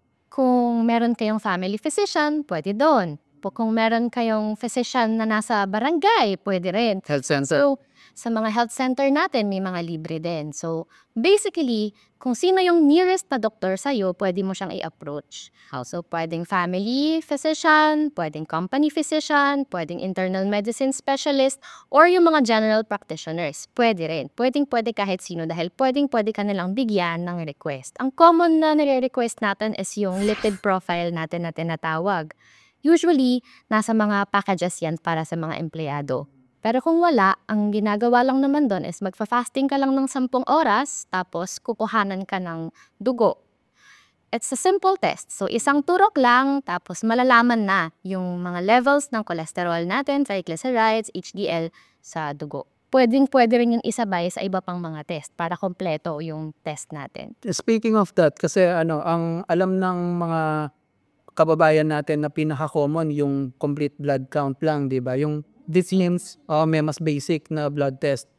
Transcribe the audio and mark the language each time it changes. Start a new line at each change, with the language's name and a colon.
Filipino: Kung meron kayong family physician, pwede doon. Kung meron kayong physician na nasa barangay, pwede rin. Health center. So, sa mga health center natin, may mga libre din. So, basically, kung sino yung nearest na doktor sa'yo, pwede mo siyang i-approach. So, pwedeng family physician, pwedeng company physician, pwedeng internal medicine specialist, or yung mga general practitioners. Pwede rin. Pwedeng-pwede kahit sino dahil pwedeng-pwede ka nilang bigyan ng request. Ang common na nire-request natin is yung lipid profile natin na tinatawag. Usually, nasa mga packages yan para sa mga empleyado. Pero kung wala, ang ginagawa lang naman doon is magfa-fasting ka lang ng 10 oras, tapos kukuhanan ka ng dugo.
English: It's a simple test.
Filipino: So, isang turok lang, tapos malalaman na yung mga levels ng cholesterol natin, triglycerides, HDL sa dugo. Pwedeng-pwede rin yung isabay sa iba pang mga test para kompleto yung test natin.
English: Speaking of that,
Filipino: kasi ang alam ng mga kababayan natin na pinaka-common yung complete blood count lang, di ba? Yung seems may mas basic na blood test.